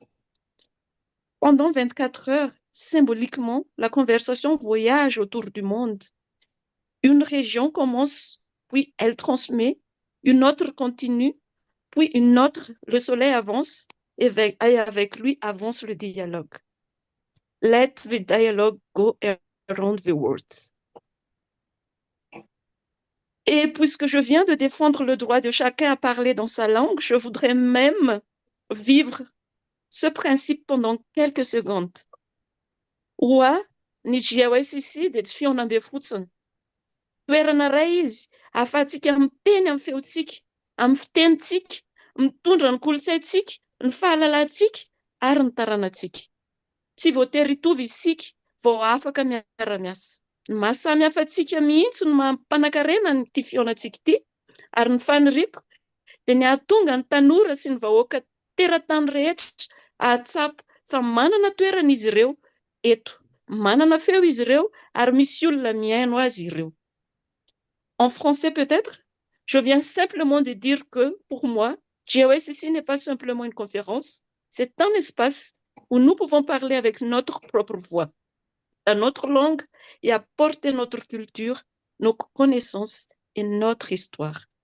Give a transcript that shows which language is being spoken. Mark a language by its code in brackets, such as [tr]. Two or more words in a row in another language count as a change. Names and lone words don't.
[fr] Pendant 24 heures, symboliquement, la conversation voyage autour du monde. Une région commence, puis elle transmet, une autre continue, puis une autre, le soleil avance, et avec lui avance le dialogue. [en] Let the dialogue go around the world. [fr] Et puisque je viens de défendre le droit de chacun à parler dans sa langue, je voudrais même vivre ce principe pendant quelques secondes. [mg] Ua ny GIYSCC dia tsy fionambe fotsiny. Toerana iray izy ahafahantsika miteny amin'ny feontsika, amin'ny fitenitsika, mitondra ny kolontsaintsika, ny fahalalantsika ary ny taranantsika. Tsy voatery hitovy isika vao afaka miara-miasa. Ny mahasamy hafa antsika mihitsy no mampanankarena ity fionantsika ity, ary ny faniriako dia ny ahatonga ny tanora sy ny vahoaka teratany rehetra ahatsapa fa manana toerana izy ireo eto, manana feo izy ireo ary misy olona miaino azy ireo. [fr] En français peut-être, je viens simplement de dire que pour moi, GIYSCC n'est pas simplement une conférence, c'est un espace où nous pouvons parler avec notre propre voix, à notre langue et apporter notre culture, nos connaissances et notre histoire.